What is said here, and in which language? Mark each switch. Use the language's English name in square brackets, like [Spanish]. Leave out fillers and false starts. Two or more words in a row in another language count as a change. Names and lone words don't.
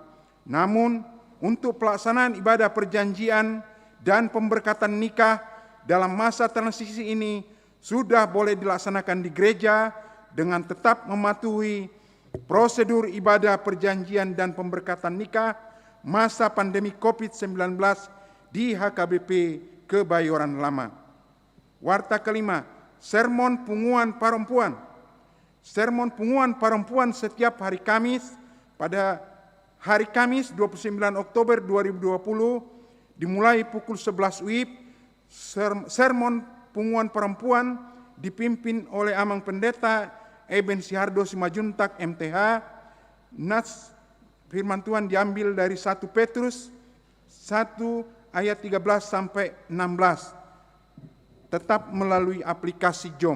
[Indonesian] Namun, untuk pelaksanaan ibadah perjanjian dan pemberkatan nikah dalam masa transisi ini sudah boleh dilaksanakan di gereja dengan tetap mematuhi prosedur ibadah perjanjian dan pemberkatan nikah masa pandemi COVID-19 di HKBP Kebayoran Lama. Warta kelima, sermon punguan perempuan. Sermon punguan perempuan setiap hari Kamis pada hari Kamis 29 Oktober 2020 dimulai pukul 11 WIB. Sermon punguan perempuan dipimpin oleh Amang Pendeta Eben Sihardo Simajuntak MTH. Nats firman Tuhan diambil dari 1 Petrus 1 ayat 13 sampai 16. Tetap melalui aplikasi Jom.